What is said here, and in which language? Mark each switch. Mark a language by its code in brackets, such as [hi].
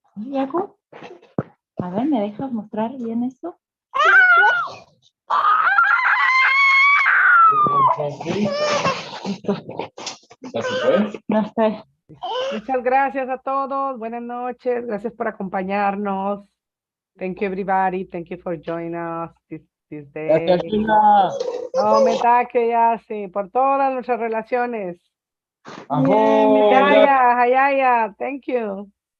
[es] Yaku, a ver, ¿me dejas mostrar bien eso? No sé. Muchas gracias a todos. Buenas noches. Gracias por acompañarnos. [en] Thank you, everybody. Thank you for joining us this day. [es] Gracias, Gina. No, Metaque, ya sí, por todas nuestras relaciones. Ajo, [en] Hayaya, Hayaya, thank you.